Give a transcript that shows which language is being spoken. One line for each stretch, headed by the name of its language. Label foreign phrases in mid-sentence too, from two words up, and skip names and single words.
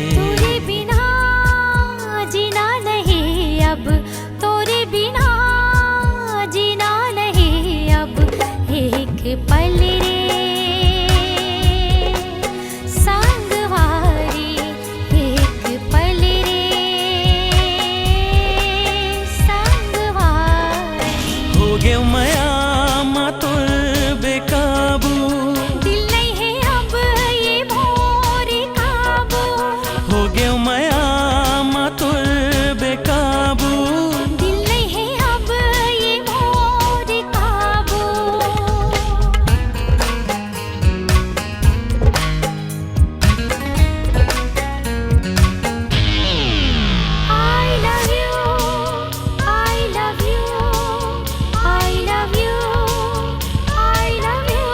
Chhattisgarhi: तोरे बिना जीना नहीं अब तोरे बिना जीना नहीं अब एक पल रे संगवारी एक पल रे संगवारी हो गया माया तुर बेकाबू दिल नहीं है अब ये मोर काबू हो गया माया तुर बेकाबू दिल नहीं है अब ये मोर काबू
English: I love you I love you I love you I love you